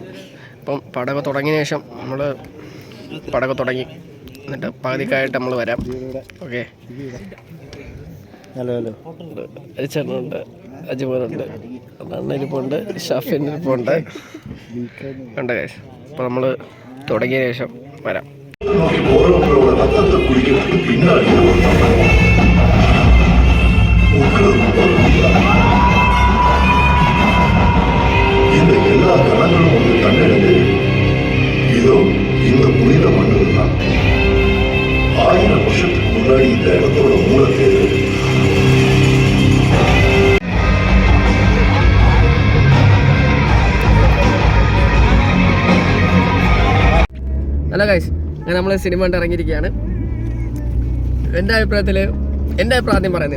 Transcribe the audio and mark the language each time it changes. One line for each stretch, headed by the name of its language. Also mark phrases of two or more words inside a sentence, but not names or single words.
Malayalam: അപ്പം പടമൊക്കെ തുടങ്ങിയ ശേഷം നമ്മൾ പടമൊക്കെ തുടങ്ങി, എന്നിട്ട് പകുതിക്കായിട്ട് നമ്മൾ വരാം. ഓക്കെ,
English: hello hello
Malayalam: ചേട്ടനുണ്ട്, അജിമോനുണ്ട്, അണ്ണനിരിപ്പുണ്ട്, ഷാഫിനിരിപ്പുണ്ട്, ഉണ്ട് ഗൈസ്. അപ്പോൾ നമ്മൾ തുടങ്ങിയ ശേഷം വരാം.
Tamil: இந்த எல்லா கணங்களும் வந்து கண்டெடுத்து இதோ இந்த புனித மண்ணில் தான் 1000 வருஷத்துக்கு முன்னாடி இந்த இடத்தோட மூலத்தை
English: hello guys,
Malayalam: അങ്ങനെ നമ്മൾ സിനിമ കണ്ട് ഇറങ്ങിയിരിക്കുകയാണ്. എൻ്റെ അഭിപ്രായം ആദ്യം പറയുന്നില്ല.